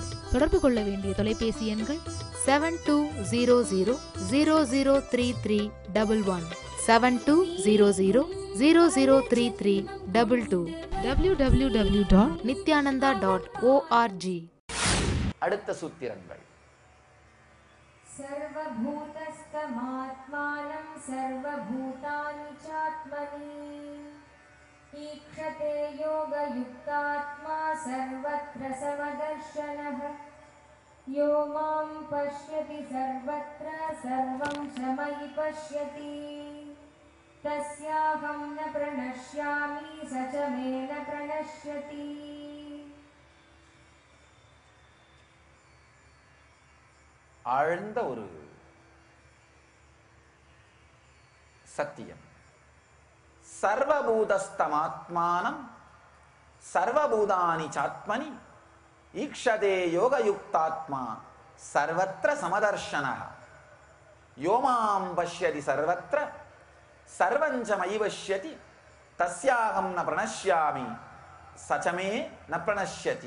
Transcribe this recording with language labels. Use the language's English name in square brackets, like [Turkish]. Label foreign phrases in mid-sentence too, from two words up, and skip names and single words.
[Tamil] தொடர்பு கொள்ள வேண்டிய தொலைபேசி எண்கள் 7200003311, 7200003322, www.nityananda.org. அடுத்த சூத்திரங்கள். [Sanskrit] सर्वभूतस्थमात्मानं सर्वभूतानि चात्मनि ईक्षते योगयुक्तात्मा सर्वत्र समदर्शनः यो मां पश्यति सर्वत्र सर्वं च मयि पश्यति तस्याहं न प्रणश्यामि स च मे न प्रणश्यति. [Tamil] ஆழ்ந்த ஒரு சத்தியம். [Sanskrit] सर्वभूतस्थमात्मानं सर्वभूतानि चात्मनि ईक्षते योगयुक्तात्मा सर्वत्र समदर्शनः यो मां पश्यति सर्वत्र सर्वञ्च मयि पश्यति तस्याहं न प्रणश्यामि सच्चमे न प्रणश्यति.